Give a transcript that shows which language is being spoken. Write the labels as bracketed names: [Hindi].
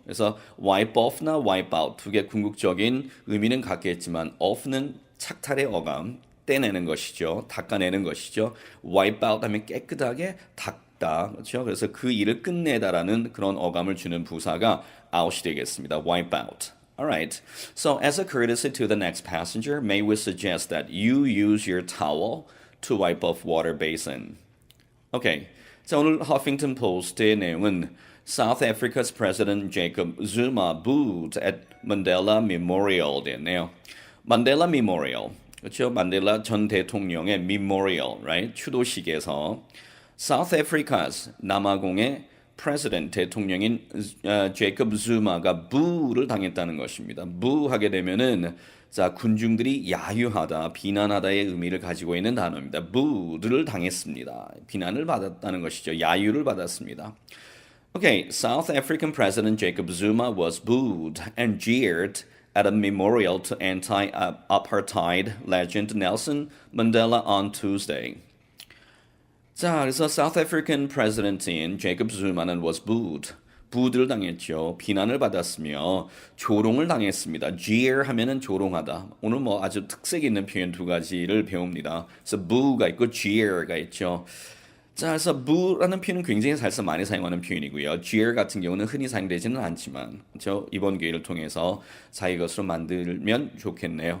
[Korean] 그래서 wipe off나 wipe out 두 개 궁극적인 의미는 같겠지만 off는 착탈의 어감, 떼내는 것이죠. 닦아내는 것이죠. wipe out 하면 깨끗하게 닦다. 그렇죠? 그래서 그 일을 끝내다라는 그런 어감을 주는 부사가 out이 되겠습니다. [English] wipe out. Alright. So as a courtesy to the next passenger, may we suggest that you use your towel to wipe off water basin. Okay. [Korean] 자, 오늘 Huffington Post의 내용은 [English] South Africa's President Jacob Zuma booed at Mandela Memorial [Korean] 됐네요. Mandela Memorial. 그렇죠? 만델라 전 대통령의 Memorial, right? 추도식에서 South Africa's 남아공의 President 대통령인 제이콥 zuma가 부를 당했다는 것입니다. 부하게 되면은 자 군중들이 야유하다, 비난하다의 의미를 가지고 있는 단어입니다. 부를 당했습니다. 비난을 받았다는 것이죠. 야유를 받았습니다. [English] Okay, South African President Jacob Zuma was booed and jeered at a memorial to anti-apartheid legend Nelson Mandela on Tuesday. [Korean] 자, 그래서 South African President인 제이콥 zuma는 was booed. 부드를 당했죠. 비난을 받았으며 조롱을 당했습니다. jeer 하면은 조롱하다. 오늘 뭐 아주 특색 있는 표현 두 가지를 배웁니다. 그래서 boo가 있고 jeer가 있죠. 자, 그래서 bu라는 표현은 굉장히 사실상 많이 사용하는 표현이고요. jeer 같은 경우는 흔히 사용되지는 않지만, 그렇죠? 이번 기회를 통해서 자기 것으로 만들면 좋겠네요.